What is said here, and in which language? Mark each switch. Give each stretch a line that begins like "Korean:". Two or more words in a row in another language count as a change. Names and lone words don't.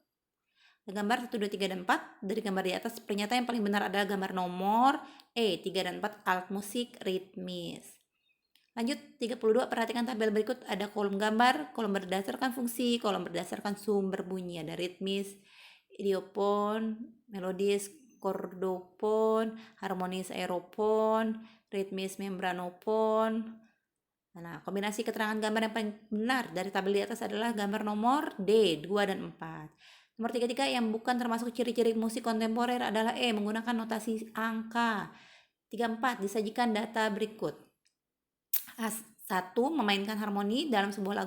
Indonesian: Gambar 1, 2, 3, dan 4. Dari gambar di atas, pernyataan yang paling benar adalah gambar nomor E, 3 dan 4, alat musik ritmis. Lanjut 32, perhatikan tabel berikut. Ada kolom gambar, kolom berdasarkan fungsi, kolom berdasarkan sumber bunyi. Ada ritmis, idiopon, melodis, kordopon, harmonis aeropon, ritmis membranopon. Nah, kombinasi keterangan gambar yang paling benar dari tabel di atas adalah gambar nomor D, 2 dan 4. Nomor 33 yang bukan termasuk ciri-ciri musik kontemporer adalah E, menggunakan notasi angka. 34, disajikan data berikut. 1, memainkan harmoni dalam sebuah lagu.